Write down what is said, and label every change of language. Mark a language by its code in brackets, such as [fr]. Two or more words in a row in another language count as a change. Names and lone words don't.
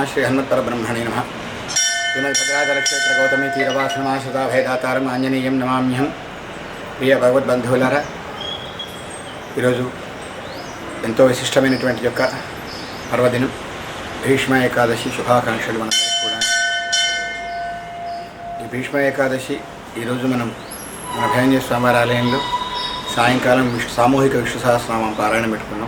[sa] श्री हनुमत्परब्रह्मणे नमः श्रीमद्भद्राचलक्षेत्र गौतमी तीरवासनमाश्रिता भेदातारं आंजनेयं नमाम्यहं [te] ప్రియ భగవద్బంధువులారా ఈరోజు ఎంతో విశిష్టమైనటువంటి యొక్క పర్వదినం భీష్మ ఏకాదశి శుభాకాంక్షలు మనందరికీ కూడా. ఈ భీష్మ ఏకాదశి ఈరోజు మనం మన అభయాంజనేయ స్వామివారి ఆలయంలో సాయంకాలం సామూహిక విష్ణు సహస్రనామం పారాయణం పెట్టుకున్నాం.